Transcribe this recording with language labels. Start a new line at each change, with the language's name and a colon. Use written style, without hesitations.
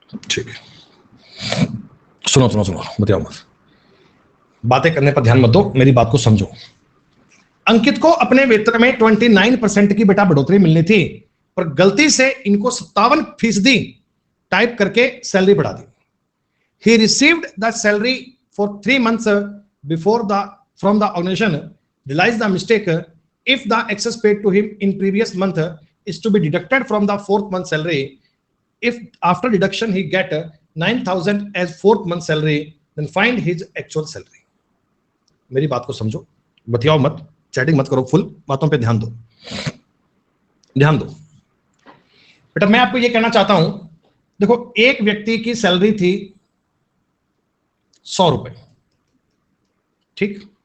Hindi: ठीक है, सुनो सुनो सुनो, बताओ मत, बातें करने पर ध्यान मत दो, मेरी बात को समझो। अंकित को अपने वेतन में 29% की बेटा बढ़ोतरी मिलनी थी, पर गलती से इनको 57% टाइप करके सैलरी बढ़ा दी।
English: He received the salary for 3 months before from the organization, realized the mistake. If the excess paid to him in previous month is to be deducted from the 4th month salary, if after deduction he get 9,000 as 4th month salary, then find his actual salary.
Hindi: मेरी बात को समझो, बतियाओ मत, chatting मत करो, full बातों पे ध्यान दो, ध्यान दो बेटा। मैं आपको ये कहना चाहता हूं, देखो एक व्यक्ति की सैलरी थी 100 रुपए, ठीक।